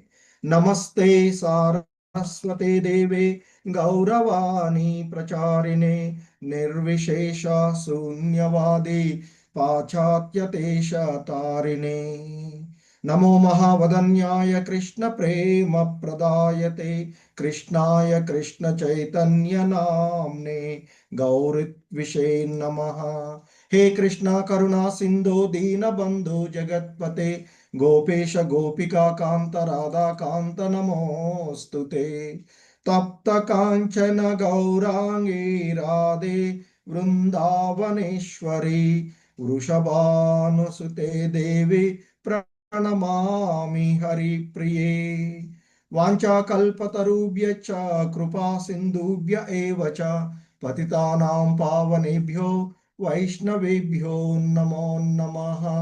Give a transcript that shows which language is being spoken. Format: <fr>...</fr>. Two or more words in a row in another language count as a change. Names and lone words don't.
<sa>నమస్తే సారస్వతే దేవే గౌరవాణి ప్రచారిణే నిర్విశేష శూన్యవాది పాశ్చాత్యదేశ తారిణే. నమో మహావదన్యాయ కృష్ణ ప్రేమ ప్రదాయతే కృష్ణాయ కృష్ణ చైతన్య నామ్నే గౌరిత్విషే నమః. हे कृष्ण करुणा सिंधु दीन बंधु जगत्पते गोपेश गोपिका कांत राधा कांत नमोस्तुते तप्त कांचन गौरांगी राधे वृंदावनेश्वरी वृषभानुसुते देवी प्रणमामि हरिप्रिये वाञ्छाकल्पतरुभ्यश्च कृपा सिन्धुभ्य एव च पतितानां पावनेभ्यो वैष्णवेभ्यो नमो नमः।</sa>